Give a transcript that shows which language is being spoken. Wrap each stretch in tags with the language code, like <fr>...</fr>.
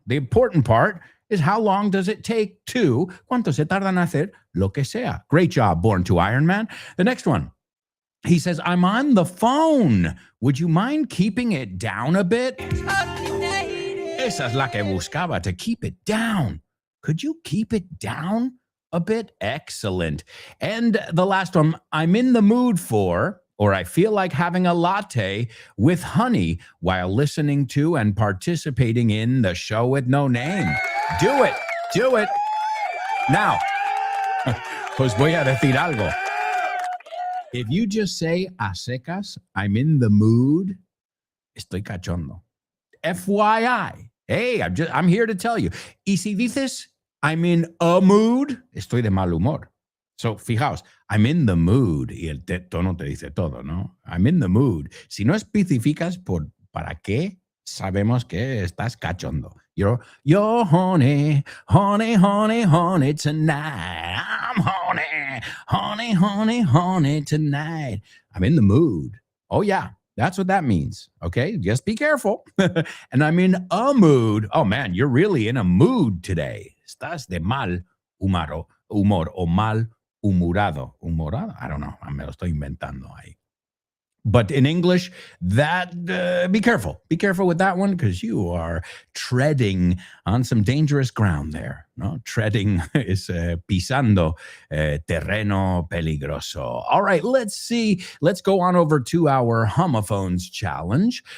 <en>The important part is how long does it take to?</en> <es>¿Cuánto se tarda en hacer lo que sea?</es> <en>Great job, Born to Iron Man. The next one. He says, I'm on the phone. Would you mind keeping it down a bit?</en> <es>Esa es la que buscaba,</es> <en>to keep it down. Could you keep it down a bit? Excellent. And the last one, I'm in the mood for, or I feel like having a latte with honey while listening to and participating in the show with no name. Do it. Do it.</en> <es>Now, pues voy a decir algo.</es> <en>If you just say a secas, I'm in the mood,</en> <es>estoy cachondo.</es> <en>FYI. Hey, I'm here to tell you.</en> <es>Y si dices,</es> <en>I'm in a mood,</en> <es>estoy de mal humor.</es> <en>So, fijaos, I'm in the mood.</en> <es>Y el tono te dice todo, ¿no?</es> <en>I'm in the mood.</en> <es>Si no especificas para qué, sabemos que estás cachondo.</es> <en>You're honey, honey, honey, honey tonight. I'm honey, honey, honey, honey tonight. I'm in the mood. Oh, yeah. That's what that means, okay? Just be careful. And I'm in a mood. Oh, man, you're really in a mood today.</en> <es>Estás de mal humor o mal humorado. Humorado?</es> <en>I don't know.</en> <es>Me lo estoy inventando ahí.</es> <en>But in English, that be careful. Be careful with that one because you are treading on some dangerous ground there. No, treading is</en> <es>pisando terreno peligroso.</es> <en>All right, let's see. Let's go on over to our homophones challenge.</en>